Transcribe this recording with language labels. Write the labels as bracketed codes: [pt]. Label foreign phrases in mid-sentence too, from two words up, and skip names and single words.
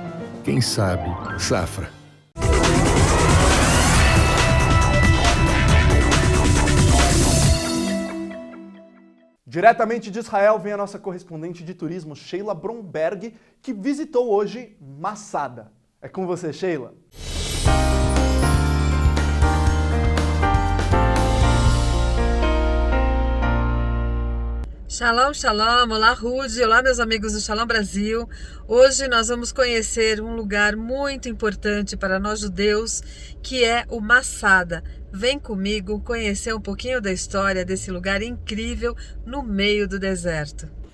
[pt] Quem sabe, Safra. Diretamente de Israel vem a nossa correspondente de turismo, Sheila Bromberg, que visitou hoje Massada. É com você, Sheila. [he] שלום, שלום, [pt] olá Rudy, olá meus amigos do Shalom Brasil. Hoje nós vamos conhecer um lugar muito importante para nós judeus, que é o Massada. Vem comigo conhecer um pouquinho da história desse lugar incrível no meio do deserto.